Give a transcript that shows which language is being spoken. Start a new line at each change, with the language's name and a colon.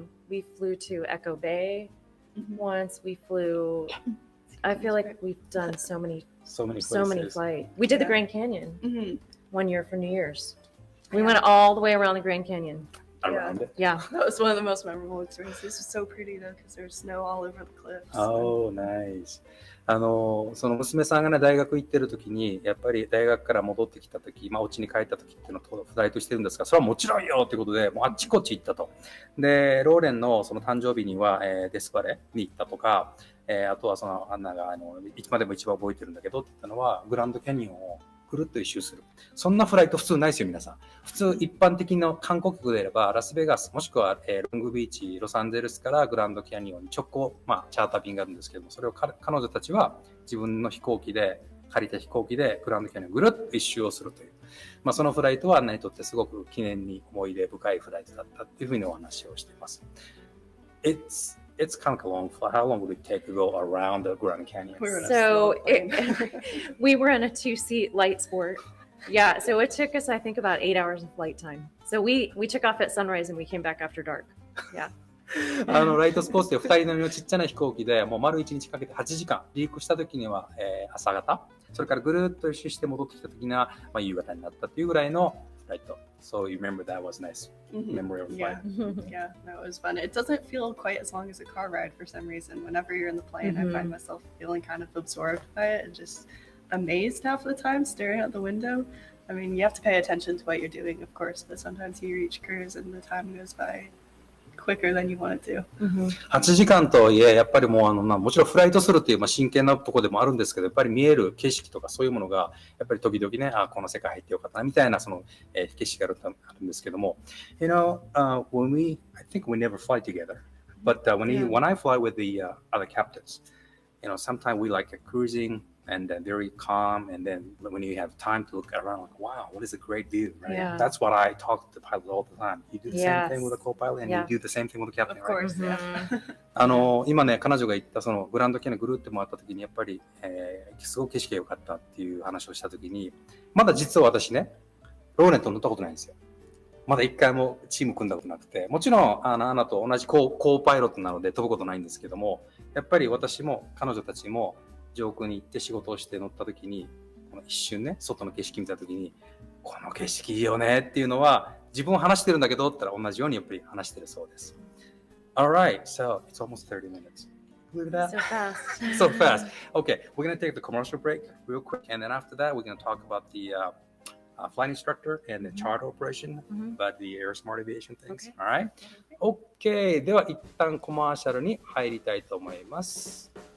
English: We flew to Echo Bay once. We flew. I feel like we've done so many flights. We did the Grand Canyon one year for New Year's. We went all the way around the Grand Canyon. Around it. Yeah. That was one of the most memorable experiences. It was so pretty though, because there's snow all over the cliffs. Oh, nice.
Japanese: その娘さんがね、大学行ってる時に、やっぱり大学から戻ってきた時、お家に帰った時っていうのをフライトしてるんですが、それはもちろんよっていうことで、もうあっちこっち行ったと。で、ローレンのその誕生日には、デスバレに行ったとか、あとはそのアンナがいつまでも一番覚えてるんだけどって言ったのは、グランドキャニオンをぐるっと一周する。そんなフライト普通ないですよ、皆さん。普通一般的な観光客であれば、ラスベガス、もしくは、ロングビーチ、ロサンゼルスからグランドキャニオンに直行、チャーター便があるんですけども、それを彼女たちは自分の飛行機で、借りた飛行機でグランドキャニオンをぐるっと一周をするという。そのフライトはアンナにとってすごく記念に思い出深いフライトだったっていうふうにお話をしています。
English: It's kind of a long flight. How long would it take to go around the Grand Canyon? So we were in a 2-seat light sport. Yeah, so it took us, I think, about 8 hours of flight time. So we took off at sunrise and we came back after dark. Yeah.
Japanese: ライトスポーツで2人乗りのちっちゃな飛行機でもう丸1日かけて8時間離陸した時には、朝方、それからぐるっと一周して戻ってきた時には、夕方になったっていうぐらいのフライト。
English: So you remember that was nice memory of flight. Yeah, that was fun. It doesn't feel quite as long as a car ride for some reason. Whenever you're in the plane, I find myself feeling kind of absorbed by it and just amazed half the time, staring out the window. I mean, you have to pay attention to what you're doing, of course, but sometimes you reach cruise and the time goes by quicker than you want it to.
Japanese: 8時間とはいえ、やっぱりもうもちろんフライトするっていう真剣なところでもあるんですけど、やっぱり見える景色とかそういうものが、やっぱり時々ね、この世界入ってよかったなみたいなその、景色があるんですけども、
English: I think we never fly together, but when I fly with the other captains, sometimes we like cruising.And very calm, and then when you have time to look around, like, wow, what is a great view, right? Yeah. That's what I talk to the pilot all the time. You do the same thing with a co-pilot, and you do the same thing with the captain, Of course, right? yeah.
Japanese: 今ね、彼女が言ったそのグランドキャニオンぐるって回った時にやっぱり、すごく景色が良かったっていう話をした時に、まだ実は私ね、ローレンと乗ったことないんですよ。まだ一回もチーム組んだことなくて、もちろんアナと同じコーパイロットなので飛ぶことないんですけども、やっぱり私も彼女たちも上空に行って仕事をして乗った時に、この一瞬ね、外の景色見た時に、この景色いいよねっていうのは、自分は話してるんだけどって言ったら同じようにやっぱり話してるそうです。
English: Alright, so it's almost 30 minutes. Look at that. So fast. So fast. Okay, we're going to take the commercial break real quick, and then after that, we're going to talk about the flight instructor and the charter operation, but the air smart aviation things. Alright?
Japanese: Okay, では一旦コマーシャルに入りたいと思います。